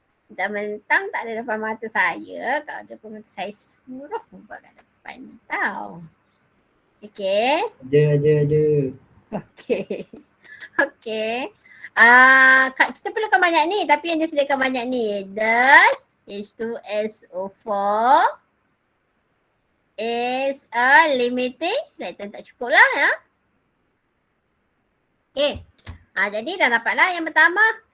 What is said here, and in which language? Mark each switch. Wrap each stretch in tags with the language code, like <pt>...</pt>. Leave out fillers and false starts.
<ms>Mentang-mentang tak ada depan mata saya. Kalau ada depan mata saya suruh buat kat depan ni tau. Okay. Ada. Okay. Okay. Kita perlukan banyak ni tapi yang dia sediakan banyak ni.</ms> <en>Thus H2SO4 is a limiting reactant.</en> <ms>Tak cukup lah ya. Okay. Jadi dah dapatlah yang pertama.</ms>